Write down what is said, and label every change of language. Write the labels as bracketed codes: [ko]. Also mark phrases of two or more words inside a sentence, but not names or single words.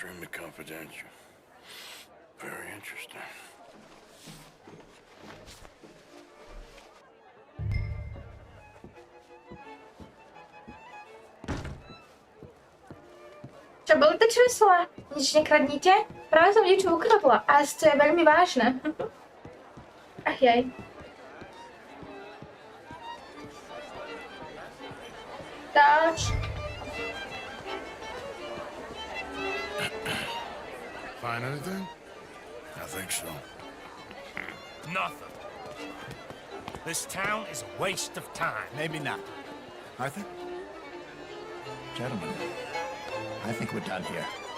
[en] Extremely confidential. Very interesting. [sk] Čo boli to čísla? Nič nekradnite? Práve som niečo ukradla, ale to je veľmi vážne. Ach jaj. Dáč. [en] Find anything? I think so. Nothing. This town is a waste of time. Maybe not. Arthur? Gentlemen, I think we're done here.